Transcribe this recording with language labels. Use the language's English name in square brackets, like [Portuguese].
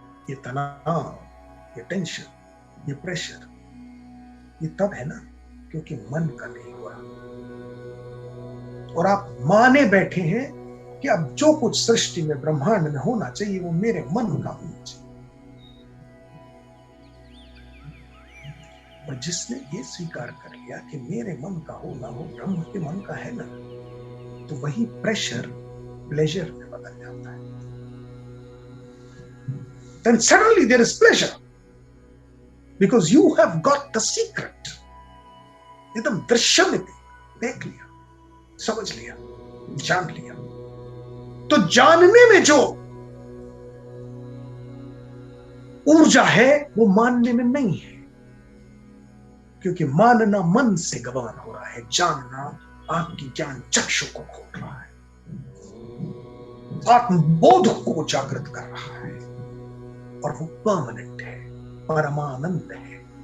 [Hindi] ये तनाव, ये टेंशन, ये प्रेशर, ये तब है ना क्योंकि मन का नहीं हुआ, और आप माने बैठे हैं कि अब जो कुछ सृष्टि में ब्रह्मांड में होना चाहिए वो मेरे मन का होना चाहिए। और जिसने ये स्वीकार कर लिया कि मेरे मन का होना वो ब्रह्म के मन का है ना, तो वही प्रेशर प्लेजर में बदल जाता है। [English] Then suddenly there is pleasure because you have got the secret. [Hindi] एकदम दृश्यमिति, देख लिया, समझ लिया, जान लिया। तो जानने में जो ऊर्जा है वो मानने में नहीं है, क्योंकि मानना मन से गवान हो रहा है, जानना आपकी ज्ञान चक्षु को खोल रहा है, आत्मबोध को जागृत कर रहा है, और वो परमानेंट है, परमानंद है।